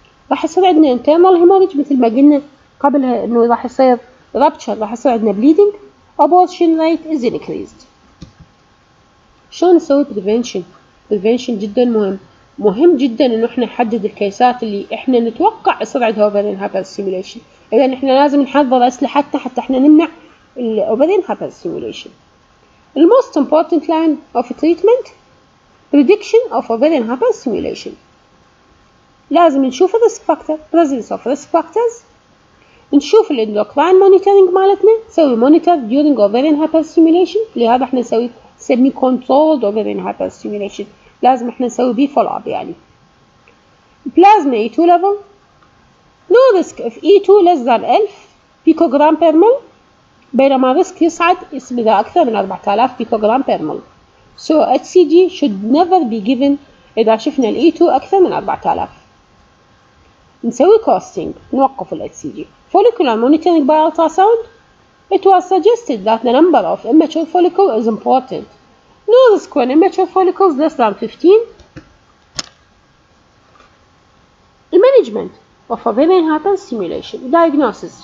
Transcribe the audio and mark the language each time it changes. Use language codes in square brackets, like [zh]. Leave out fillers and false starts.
[ar] راح يصير عندنا internal hemorrhage مثل ما قلنا قبلها انه راح يصير rupture، راح يصير عندنا bleeding. [en] Abortion rate is increased. [ar] شلون نسوي prevention؟ prevention جدا مهم. مهم جدا انه احنا نحدد الكيسات اللي احنا نتوقع يصير عندها ovarian hyperstimulation. اذا احنا لازم نحضر اسلحتنا حتى احنا نمنع ovarian hyperstimulation. [en] The most important line of treatment prediction of ovarian hyperstimulation. [ar] لازم نشوف الريسك فاكتور، [en] presence of risk factors. [ar] نشوف الاندوكراين مونيتورنج مالتنا، نسوي مونيتور [en] during ovarian hyperstimulation. [ar] لهذا احنا نسميه controlled ovarian hyperstimulation. لازم احنا نسوي بيه follow up يعني. [en] plasma E2 level. no risk if E2 less than 1000 picogram per ml، [ar] بينما الريسك يصعد إذا أكثر من [en] 4000 picogram per ml. So HCG should never be given [ar] إذا شفنا ال E2 أكثر من 4000. نسوي costing، نوقف ال HCG. [en] follicular monitoring by ultrasound. It was suggested that the number of immature follicles is important. No risk when immature follicles less than 15. The management of ovarian hyperstimulation. Diagnosis.